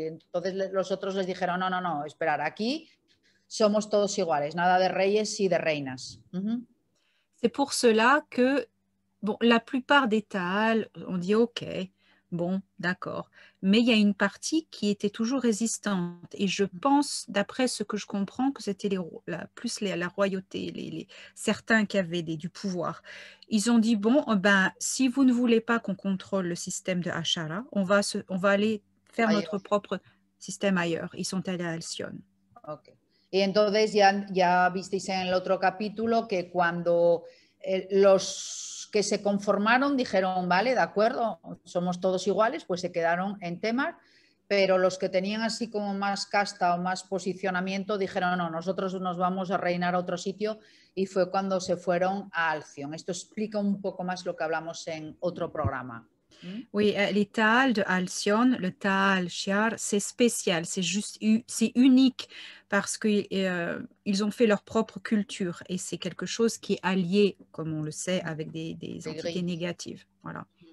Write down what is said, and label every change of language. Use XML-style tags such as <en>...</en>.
<es>Y entonces los otros les dijeron, no, esperar, aquí somos todos iguales, nada de reyes y de reinas.</es> <fr>C'est pour cela que, bon, la plupart des Taal, on dit ok, bon, d'accord. Mais il y a une partie qui était toujours résistante. Et je pense, d'après ce que je comprends, que c'était plus la royauté, certains qui avaient du pouvoir. Ils ont dit, bon, ben, si vous ne voulez pas qu'on contrôle le système de Ashara, on va aller faire notre propre système ailleurs. Ils sont allés à Alcyone. Ok.</fr> <es>Y entonces ya visteis en el otro capítulo que cuando los que se conformaron dijeron, vale, de acuerdo, somos todos iguales, pues se quedaron en Temar, pero los que tenían así como más casta o más posicionamiento dijeron, no, nosotros nos vamos a reinar a otro sitio, y fue cuando se fueron a Alcyone. Esto explica un poco más lo que hablamos en otro programa.</es> <fr>Oui, les Taal de Alcyone, le Taal Shiar, c'est spécial, c'est unique parce qu'ils ont fait leur propre culture et c'est quelque chose qui est allié, comme on le sait, avec des entités négatives. Voilà.</fr>